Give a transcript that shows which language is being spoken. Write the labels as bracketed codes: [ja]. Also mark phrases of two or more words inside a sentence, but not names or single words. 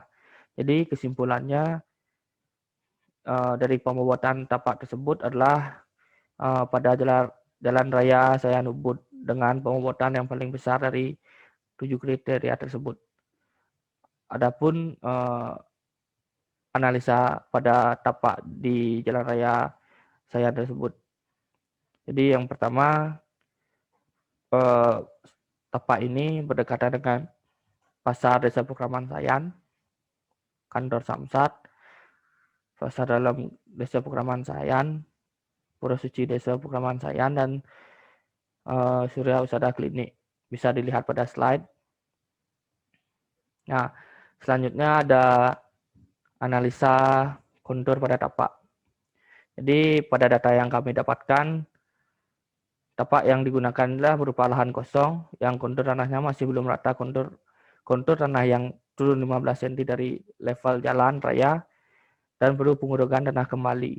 [id] Jadi kesimpulannya dari pembobotan tapak tersebut adalah pada Jalan Raya Sayan Ubud dengan pembobotan yang paling besar dari 7 kriteria tersebut. Adapun analisa pada tapak di Jalan Raya Sayan tersebut. Jadi yang pertama, tapak ini berdekatan dengan Pasar Desa Pekraman Sayan, Kantor Samsat, Pasar Dalam Desa Pekraman Sayan, Pura Suci Desa Pekraman Sayan, dan Surya Usada Klinik. Bisa dilihat pada slide. Nah, selanjutnya ada analisa kontur pada tapak. Jadi pada data yang kami dapatkan, tapak yang digunakan adalah berupa lahan kosong yang kontur tanahnya masih belum rata, kontur tanah yang turun 15 cm dari level jalan raya dan perlu pengurugan tanah kembali.